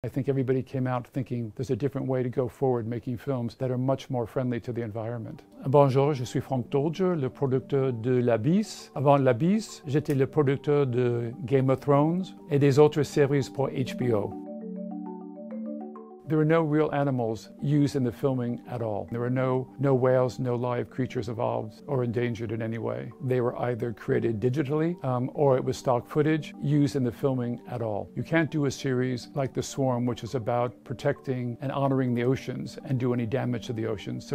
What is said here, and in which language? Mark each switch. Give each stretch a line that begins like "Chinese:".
English: I think everybody came out thinking there's a different way to go forward making films that are much more friendly to the environment.
French: Bonjour, je suis Frank Doelger, le producteur de La Baisse. Avant La Baisse, j'étais le producteur de Game of Thrones et des autres séries pour HBO.
English: There were no real animals used in the filming at all. There were no whales, no live creatures involved or endangered in any way. They were either created digitally or it was stock footage used in the filming at all. You can't do a series like The Swarm, which is about protecting and honoring the oceans and do any damage to the oceans.